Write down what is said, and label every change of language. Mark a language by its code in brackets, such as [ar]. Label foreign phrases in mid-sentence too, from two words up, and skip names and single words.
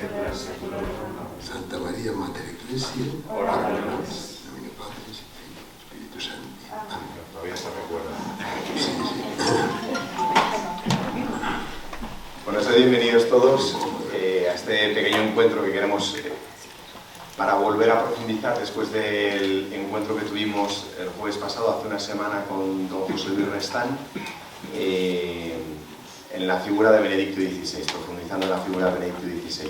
[la] Santa María Mater Ecclesiae, ora pro nobis, nomine Patris et Filii et Spiritus Sancti. [es] Amén. Todavía se recuerda. Sí. Bueno, sed bienvenidos todos a este pequeño encuentro que queremos para volver a profundizar después del encuentro que tuvimos el jueves pasado, hace una semana, con don José Luis Restán, en la figura de Benedicto XVI, profundizando en la figura de Benedicto XVI.